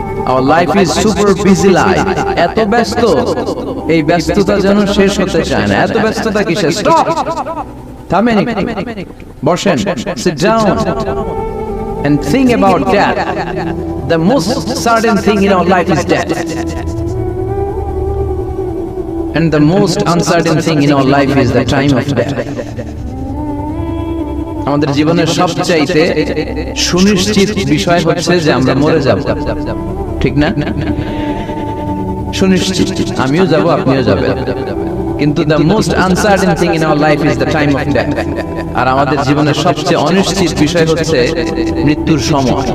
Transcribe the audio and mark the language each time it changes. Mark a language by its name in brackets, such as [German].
[English] Our life is super busy life. [Bangla] এত ব্যস্ত, এই ব্যস্ততা যেন শেষ হতে চায় না। এত ব্যস্ততা কিসের? [English] stop, [Bangla] থামেন, বসেন, [English] sit down and think about death. The most certain thing in our life is death, and the most uncertain thing in our life is the time of death. [Bangla] আমাদের জীবনের সবচাইতে সুনিশ্চিত বিষয় হচ্ছে যে আমরা মরে যাব, ঠিক না? সুনিশ্চিত, আমিও যাব, আপনিও যাবেন। কিন্তু [English] the most uncertain thing in our life is the time of death. [Bangla] আর আমাদের জীবনের সবচেয়ে অনিশ্চিত বিষয় হচ্ছে মৃত্যুর সময়।